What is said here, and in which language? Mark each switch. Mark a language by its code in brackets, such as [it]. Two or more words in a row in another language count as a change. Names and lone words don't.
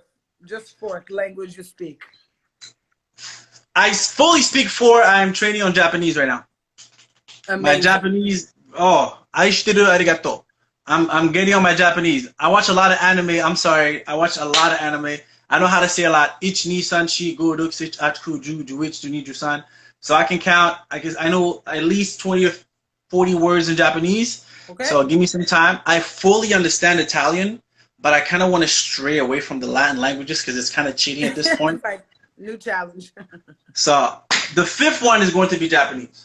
[en] Just 4th language you speak? I fully speak 4. I'm training on Japanese right now. Amazing. My Japanese, [ja] 愛してる ありがとう. [en] I'm getting on my Japanese. I watch a lot of anime. I'm sorry. I watch a lot of anime. I know how to say a lot. [ja] Ich, 二、三、四、五、六、七、八、十、十一、十、二、十、三. [en] So I can count. I guess I know at least 20 or 40 words in Japanese. Okay. So give me some time. I fully understand Italian, but I kind of want to stray away from the Latin languages because it's kind of cheating at this point. Like, new challenge. So the 5th one is going to be Japanese.